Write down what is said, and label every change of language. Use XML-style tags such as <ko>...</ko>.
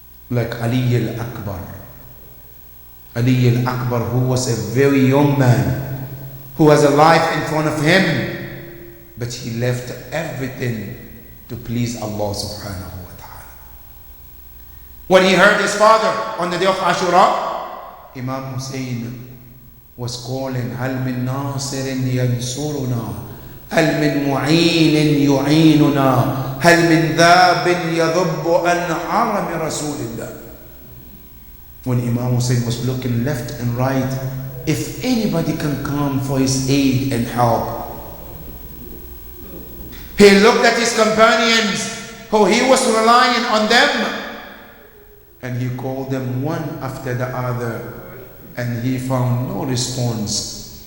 <en>Like Ali al-Akbar. Ali al-Akbar, who was a very young man, who has a life in front of him, but he left everything to please Allah subhanahu wa ta'ala. When he heard his father on the day of Ashura, Imam Hussein was calling,</en> <ar>هل من ناصر ينصرنا هل من معين يعيننا هل من ذاب يذب عن حرم رسول الله.</ar> <en>When Imam Hussein was looking left and right, if anybody can come for his aid and help. He looked at his companions, who he was relying on them, and he called them one after the other, and he found no response.</en>